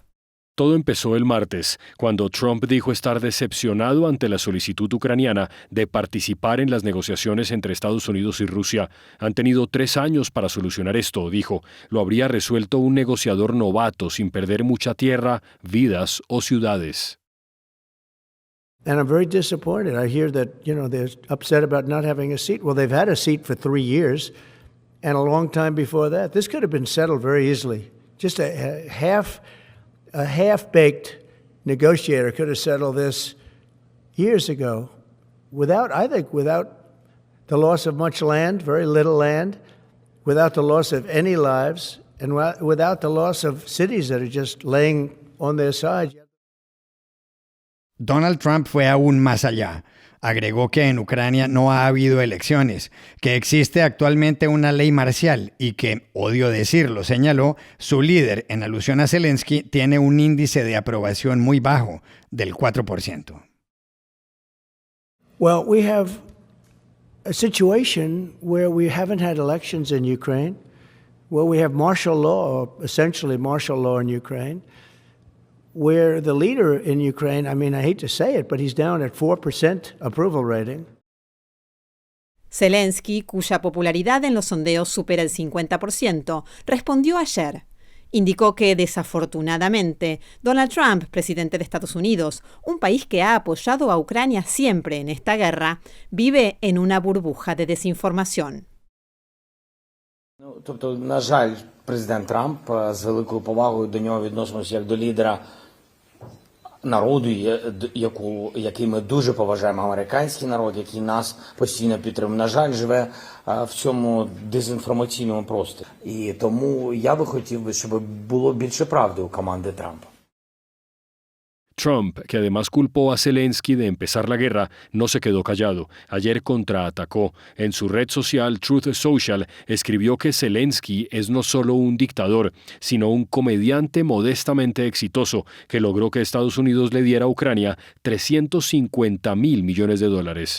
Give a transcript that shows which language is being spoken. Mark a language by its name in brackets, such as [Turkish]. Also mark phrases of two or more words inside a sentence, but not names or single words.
[Spanish] Todo empezó el martes, cuando Trump dijo estar decepcionado ante la solicitud ucraniana de participar en las negociaciones entre Estados Unidos y Rusia. Han tenido 3 años para solucionar esto, dijo. Lo habría resuelto un negociador novato sin perder mucha tierra, vidas o ciudades. [English] And I'm very disappointed. I hear that, they're upset about not having a seat. Well, they've had a seat for 3 years and a long time before that. This could have been settled very easily. Just a half-baked negotiator could have settled this years ago without the loss of much land, very little land, without the loss of any lives, and without the loss of cities that are just laying on their side. [Spanish] Donald Trump fue aún más allá. Agregó que en Ucrania no ha habido elecciones, que existe actualmente una ley marcial y que, odio decirlo, señaló, su líder, en alusión a Zelensky, tiene un índice de aprobación muy bajo, del 4%. [English] Well, we have a situation where we haven't had elections in Ukraine, where we have martial law, or essentially martial law in Ukraine, where the leader in Ukraine, I hate to say it, but he's down at 4% approval rating. [Spanish] Zelensky, cuya popularidad en los sondeos supera el 50%, respondió ayer. Indicó que, desafortunadamente, Donald Trump, presidente de Estados Unidos, un país que ha apoyado a Ucrania siempre en esta guerra, vive en una burbuja de desinformación. [Ukrainian] Тобто, на жаль, президент Трамп з великою повагою до нього відносимося як до лідера народу, який ми дуже поважаємо, американський народ, який нас постійно підтримує. На жаль, живе в цьому дезінформаційному просторі. І тому я би хотів, щоб було більше правди у команди Трампа. [Spanish] Trump, que además culpó a Zelensky de empezar la guerra, no se quedó callado. Ayer contraatacó. En su red social Truth Social escribió que Zelensky es no solo un dictador, sino un comediante modestamente exitoso que logró que Estados Unidos le diera a Ucrania $350 mil millones.